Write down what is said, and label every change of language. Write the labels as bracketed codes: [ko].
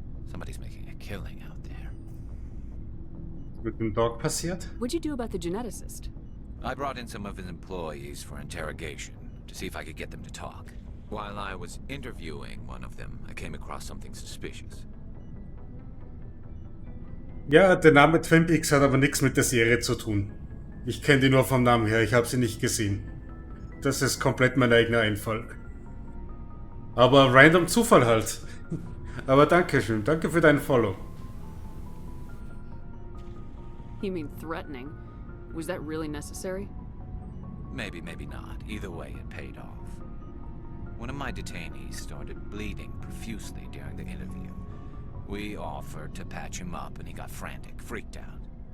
[en] Somebody's making a killing out there. [de] Mit dem Dog passiert? [en] What'd you do about the geneticist? I brought in some of his employees for interrogation, to see if I could get them to talk. While I was interviewing one of them, I came across something suspicious. [de] Ja, der Name Twin Peaks hat aber nichts mit der Serie zu tun. Ich kenne die nur vom Namen her, ich habe sie nicht gesehen. Das ist komplett mein eigener Einfall. Aber random Zufall halt. Aber dankeschön, danke für deinen Follow. [en] You mean threatening? Was that really necessary? Maybe, maybe not. Either way, it paid off. One of my detainees started bleeding profusely during the interview. We offered to patch him up and he got frantic, freaked out.